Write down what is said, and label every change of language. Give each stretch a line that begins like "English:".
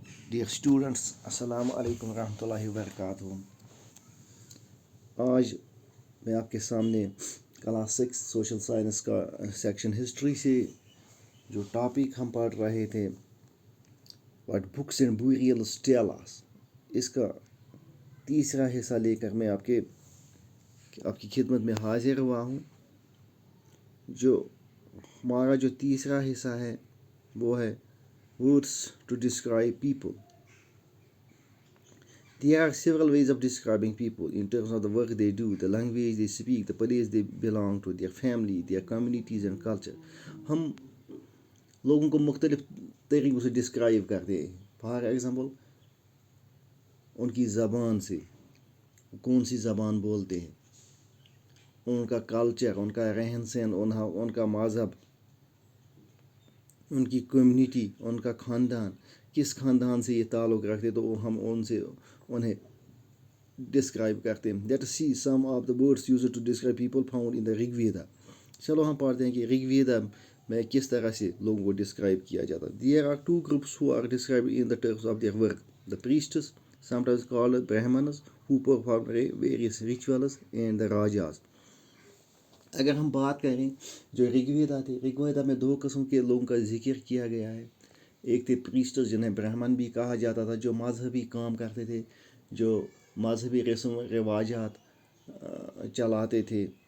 Urdu: Dear students, السلام علیکم ورحمۃ اللہ وبرکاتہ. آج میں آپ کے سامنے کلاس 6 سوشل سائنس کا سیکشن ہسٹری سے جو ٹاپک ہم پڑھ رہے تھے what books and بوریلز tell اس، اس کا تیسرا حصہ لے کر میں آپ کی خدمت میں حاضر ہوا ہوں. جو ہمارا جو تیسرا حصہ ہے وہ ہے
English: words to describe people. There are several ways of describing people in terms of the work they do, the language they speak, the place they belong to, their family, their communities and culture.
Urdu: ہم لوگوں کو مختلف طریقوں سے describe کرتے ہیں.
English: for example
Urdu: in کی زبان سے، کون سی زبان بولتے ہیں، ان کا کلچر، ان کا رہن سہن، ان کا مذہب، ان کی کمیونٹی، ان کا خاندان، کس خاندان سے یہ تعلق رکھتے تو ہم انہیں ڈسکرائب کرتے ہیں.
English: Let see some of the words used to describe people found in the Rig Veda.
Urdu: چلو ہم پڑھتے ہیں کہ رگ ویدا میں کس طرح سے لوگوں کو ڈسکرائب کیا جاتا ہے.
English: There are two groups who are described in the terms of their work. The priests sometimes called Brahmanas who performed various rituals and the Rajas.
Urdu: اگر ہم بات کریں جو رگ ویدا تھے، رگ ویدا میں 2 قسم کے لوگوں کا ذکر کیا گیا ہے. ایک تھے پریسٹس جنہیں برہمن بھی کہا جاتا تھا، جو مذہبی کام کرتے تھے، جو مذہبی رسم و رواجات چلاتے تھے.